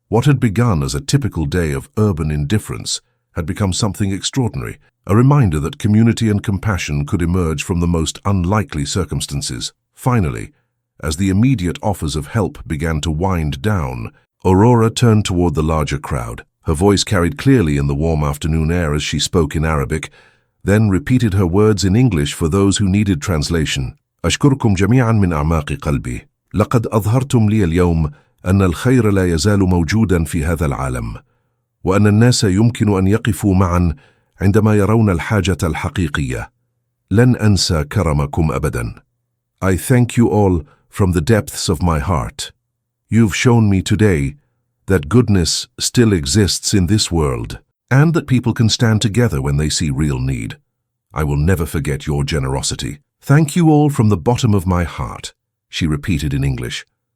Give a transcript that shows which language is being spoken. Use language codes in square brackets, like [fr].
[en] What had begun as a typical day of urban indifference had become something extraordinary, a reminder that community and compassion could emerge from the most unlikely circumstances. Finally, as the immediate offers of help began to wind down, Aurora turned toward the larger crowd. Her voice carried clearly in the warm afternoon air as she spoke in Arabic, then repeated her words in English for those who needed translation. [ar] أشكركم جميعا من أعماق قلبي. لقد أظهرتم لي اليوم أن الخير لا يزال موجودا في هذا العالم، وأن الناس يمكن أن يقفوا معا عندما يرون الحاجة الحقيقية. لن أنسى كرمكم أبدا. [en] I thank you all from the depths of my heart. You've shown me today that goodness still exists in this world, and that people can stand together when they see real need. I will never forget your generosity. Thank you all from the bottom of my heart, she repeated in English.